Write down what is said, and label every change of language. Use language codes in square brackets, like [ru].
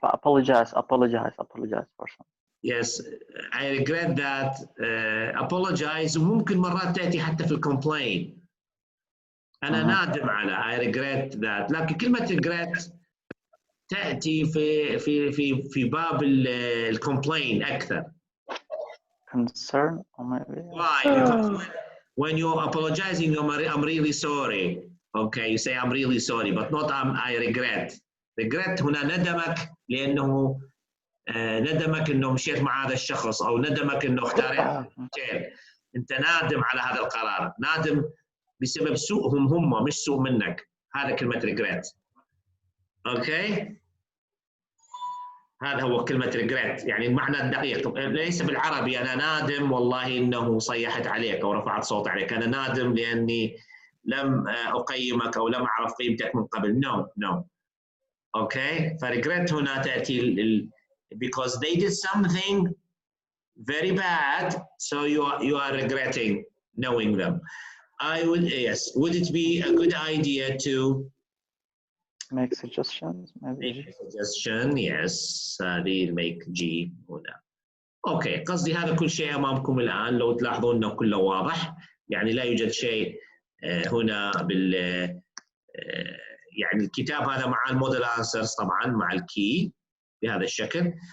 [en] Apologize for something. Yes, I regret that. Apologize. [ar] وممكن مرات تأتي حتى في الcomplain. أنا نادم على. [en] I regret that. [ar] لكن كلمة regret تأتي في باب الcomplain أكثر. [en] Concern or maybe. Why? Because when you're apologizing, I'm really sorry. Okay, you say I'm really sorry, but not I regret. [ar] Regret هنا ندمك لأنه ندمك إنه مشيت مع هذا الشخص أو ندمك إنه اختار شيء. أنت نادم على هذا القرار، نادم بسبب سوءهم هم مش سوء منك. هذا كلمة regret. أوكي؟ هذا هو كلمة regret، يعني المعنى الدقيق. ليس بالعربي أنا نادم والله إنه صيحت عليك أو رفعت صوت عليك. أنا نادم لأني لم أقيمك أو لم أعرف قيمتك من قبل. No. أوكي؟ فregret هنا تأتي [en] because they did something very bad, so you are regretting knowing them. I would, yes, would it be a good idea to make suggestions maybe. make a suggestion? Yes, هذه make G هنا. [ar] اوكي، قصدي هذا كل شيء امامكم الان، لو تلاحظون انه كله واضح، يعني لا يوجد شيء هنا بال يعني الكتاب هذا مع الموديل انسرز طبعا مع الكي بهذا الشكل.